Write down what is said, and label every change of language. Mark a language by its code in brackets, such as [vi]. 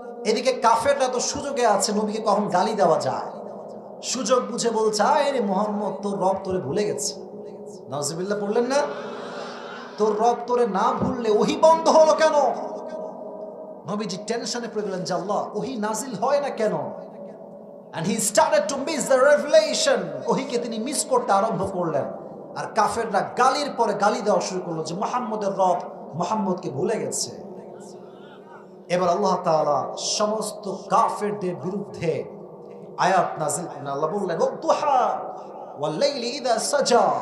[bn] এদিকে কাফেররা তো সুযোগে আছে, নবীকে কখন গালি দেওয়া যায়, সুযোগ বুঝে বলছে, আরে মুহাম্মদ তোর রব তোরে ভুলে গেছে। নাউজুবিল্লাহ পড়লেন না? তোর রব তোরে না ভুললে ওহী বন্ধ হলো কেন? নবীজি টেনশনে পড়ে গেলেন যে আল্লাহ ওহী নাজিল হয় না কেন? [en] And he started to miss the revelation. [bn] ওহীকে তিনি মিস করতে আরম্ভ করলেন। আর কাফেররা গালির পরে গালি দেওয়া শুরু করলো যে মুহাম্মদের রব মুহাম্মদকে ভুলে গেছে। এবার আল্লাহ তাআলা সমস্ত কাফেরদের বিরুদ্ধে আয়াত নাযিল করলেন। আল্লাহ বললেন ওয়াদুহা ওয়াল লাইলি ইযা সাজা।